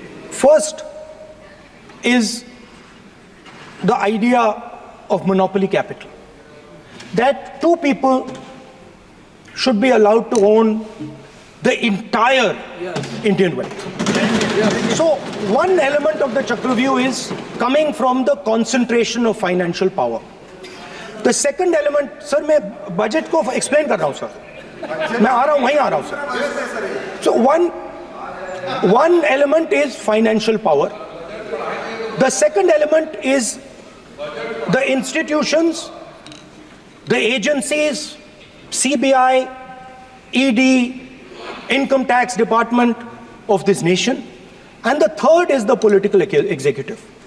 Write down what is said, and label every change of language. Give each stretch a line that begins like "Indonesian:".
English: First is the idea of monopoly capital, that 2 people should be allowed to own the entire Indian wealth. So one element of the Chakravyu is coming from the concentration of financial power. The second element, sir,
Hindi: मैं budget को explain कर रहा हूँ sir, मैं आ रहा हूँ, वहीं आ रहा हूँ sir.
English: So one element is financial power. The second element is the institutions, the agencies, CBI, ED, Income Tax Department of this nation, and the third is the political executive.